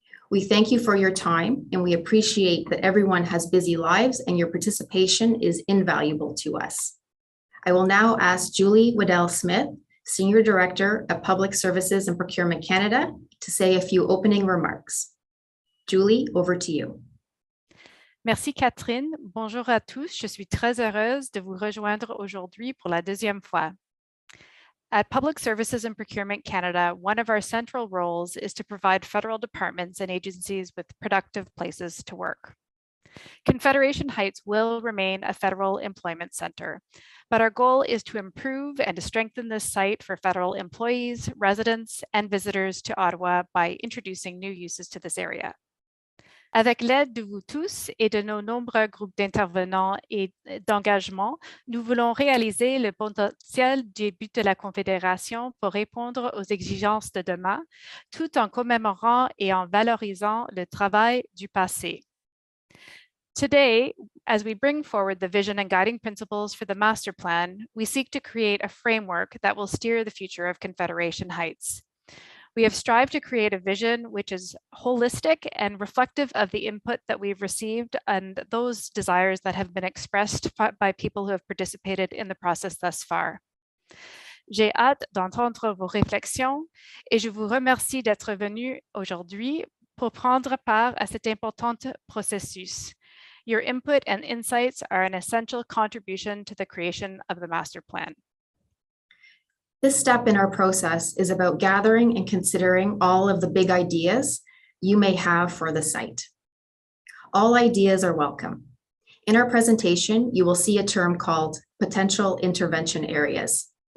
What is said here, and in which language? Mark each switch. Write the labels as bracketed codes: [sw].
[en] We thank you for your time, and we appreciate that everyone has busy lives and your participation is invaluable to us. I will now ask Julie Waddell-Smith, Senior Director of Public Services and Procurement Canada, to say a few opening remarks. Julie, over to you. [fr] Merci Catherine. Bonjour à tous. Je suis très heureuse de vous rejoindre aujourd'hui pour la deuxième fois. [en] At Public Services and Procurement Canada, one of our central roles is to provide federal departments and agencies with productive places to work. Confederation Heights will remain a federal employment center, but our goal is to improve and to strengthen this site for federal employees, residents, and visitors to Ottawa by introducing new uses to this area. [fr] Avec l'aide de vous tous et de nos nombreux groupes d'intervenants et d'engagement, nous voulons réaliser le potentiel du but de la Confédération pour répondre aux exigences de demain, tout en commémorant et en valorisant le travail du passé. [en] Today, as we bring forward the vision and guiding principles for the master plan, we seek to create a framework that will steer the future of Confederation Heights. We have strived to create a vision which is holistic and reflective of the input that we've received and those desires that have been expressed by people who have participated in the process thus far. [fr] J'ai hâte d'entendre vos réflexions et je vous remercie d'être venu aujourd'hui pour prendre part à cet important processus. [en] Your input and insights are an essential contribution to the creation of the master plan. This step in our process is about gathering and considering all of the big ideas you may have for the site. All ideas are welcome. In our presentation, you will see a term called potential intervention areas.